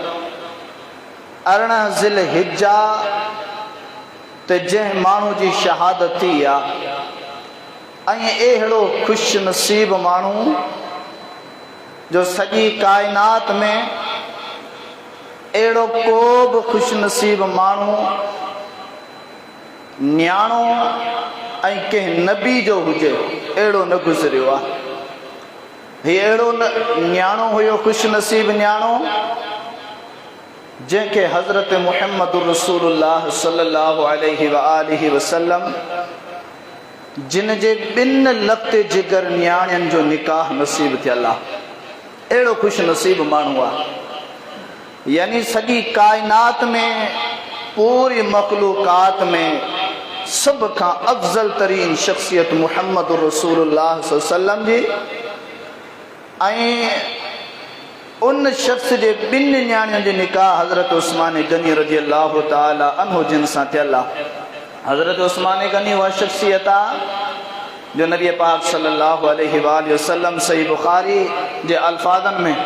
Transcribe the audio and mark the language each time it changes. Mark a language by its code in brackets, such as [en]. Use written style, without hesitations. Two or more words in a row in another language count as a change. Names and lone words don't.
[sd] 18 ज़िलहिज्जा ते जंहिं माण्हू जी शहादत थी आ ऐं अहिड़ो खुश नसीब माण्हू जो सॼी कायनात में अहिड़ो को बि खुश नसीब माण्हू न्याणो ऐं कंहिं नबी जो हुजे अहिड़ो न गुज़रियो आहे। हीउ अहिड़ो न्याणो हुयो, ख़ुशि नसीब न्याणो, जंहिंखे हज़रत [ar] محمد رسول الله صلى الله عليه وآله وسلم [sd] जिन जे ॿिनि लते जिगर न्याणियुनि जो निकाह नसीब थियल आहे। अहिड़ो ख़ुशि नसीब माण्हू आहे। यानी सॼी काइनात में, पूरी मखलूक़ात में सभ खां अफ़ज़ल तरीन शख़्सियत [ar] محمد رسول الله صلى الله عليه وسلم [sd] जी, ऐं उन शख़्स जे ॿिनि न्याणियुनि जो निकाह हज़रत उस्मान गनी [ar] رضي الله تعالى عنه [sd] जिन सां थियल आहे। हज़रत उस्मान गनी उहा शख़्सियत आहे जो नबी पाक [ar] صلى الله عليه وسلم [sd] सही बुखारी जे अल्फाज़नि में